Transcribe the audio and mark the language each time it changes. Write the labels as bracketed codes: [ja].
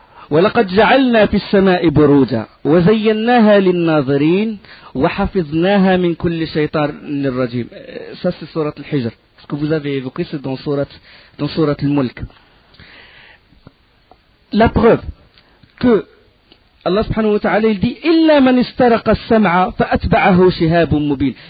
[ar] ولقد جعلنا في السماء بروجا وزيناها للناظرين وحفظناها من كل شيطان رجيم. هذه سوره الحجر. [fr] Est-ce que vous avez évoqué ça dans sourate al-mulk? La preuve que [ar] الله سبحانه وتعالى دي إلا من استرق السمع فأتبعه شهاب مبين.